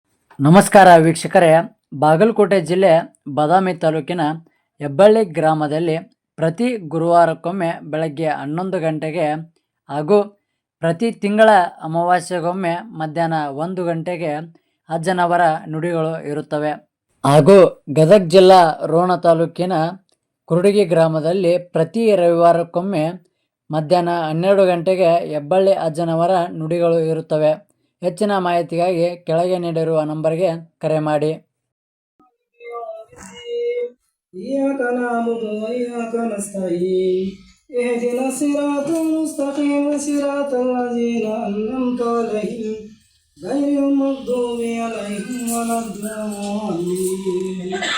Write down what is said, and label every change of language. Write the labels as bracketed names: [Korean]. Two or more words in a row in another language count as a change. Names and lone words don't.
[Kannada] ನಮಸ್ಕಾರ ವೀಕ್ಷಕರೇ, ಬಾಗಲಕೋಟೆ ಜಿಲ್ಲೆ ಬಾದಾಮಿ ತಾಲೂಕಿನ ಹೆಬ್ಬಳ್ಳಿ ಗ್ರಾಮದಲ್ಲಿ ಪ್ರತಿ ಗುರುವಾರಕ್ಕೊಮ್ಮೆ ಬೆಳಗ್ಗೆ 11 ಗಂಟೆಗೆ ಹಾಗೂ ಪ್ರತಿ ತಿಂಗಳ ಅಮಾವಾಸ್ಯೆಗೊಮ್ಮೆ ಮಧ್ಯಾಹ್ನ 1 ಗಂಟೆಗೆ ಅಜ್ಜನವರ ನುಡಿಗಳು ಇರುತ್ತವೆ. ಹಾಗೂ ಗದಗ ಜಿಲ್ಲಾ ರೋಣ ತಾಲೂಕಿನ ಕುರುಡಗಿ ಗ್ರಾಮದಲ್ಲಿ ಪ್ರತಿ ರವಿವಾರಕ್ಕೊಮ್ಮೆ ಮಧ್ಯಾಹ್ನ 12 ಗಂಟೆಗೆ ಹೆಬ್ಬಳ್ಳಿ ಅಜ್ಜನವರ ನುಡಿಗಳು ಇರುತ್ತವೆ. ಹೆಚ್ಚಿನ ಮಾಹಿತಿಗಾಗಿ ಕೆಳಗೆ ನೀಡಿರುವ ನಂಬರ್ಗೆ ಕರೆ ಮಾಡಿ. [Arabic] إياك نعبد وإياك نستعين اهدنا الصراط المستقيم صراط الذين أنعمت عليهم غير المغضوب عليهم ولا الضالين.